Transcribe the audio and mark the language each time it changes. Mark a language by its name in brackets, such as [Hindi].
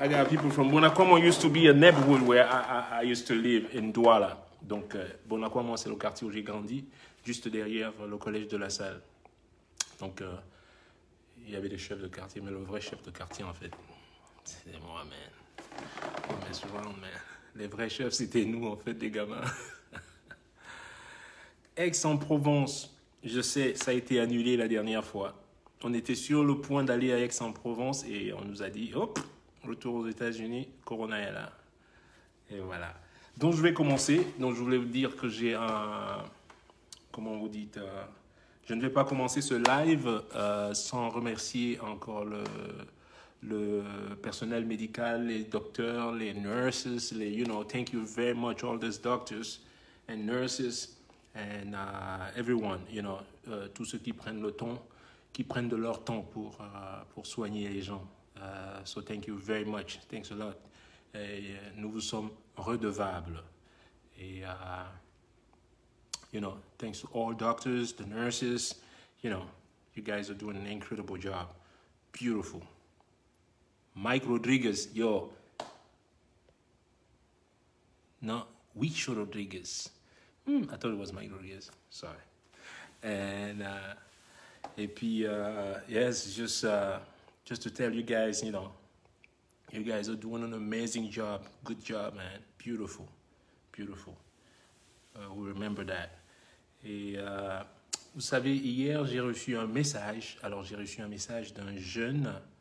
[English] I got people from Bonakwamon. Used to be a neighborhood where I used to live in Douala. [French] Donc, Bonakwamon, c'est le quartier où j'ai grandi, juste derrière le collège de La Salle. Donc, il y avait des chefs de quartier, mais le vrai chef de quartier, en fait, c'est moi, man. Mais souvent, man. Les vrais chefs, c'était nous, en fait, les gamins. Aix-en-Provence, je sais, ça a été annulé la dernière fois. On était sur le point d'aller à Aix-en-Provence et on nous a dit, hop, retour aux États-Unis, Corona est là. Et voilà. Donc, je vais commencer. Donc, je voulais vous dire que j'ai un... Comment vous dites je ne vais pas commencer ce live sans remercier encore le personnel médical, les docteurs, les nurses, les, you know, [English] thank you very much all these doctors and nurses and everyone, you know, [French] tous ceux qui prennent le temps, qui prennent de leur temps pour soigner les gens. [English] So thank you very much, thanks a lot. [French] Et, nous vous sommes redevables. [English] Et you know, thanks to all doctors, the nurses, you know, you guys are doing an incredible job. Beautiful. Mike Rodriguez, yo. No, Wicho Rodriguez. I thought it was Mike Rodriguez. Sorry. And, [French] et puis, [English] yes, just to tell you guys, you know, you guys are doing an amazing job. Good job, man. Beautiful. Beautiful. We remember that. [French] Et vous savez, hier, j'ai reçu un message. Alors, j'ai reçu un message d'un jeune...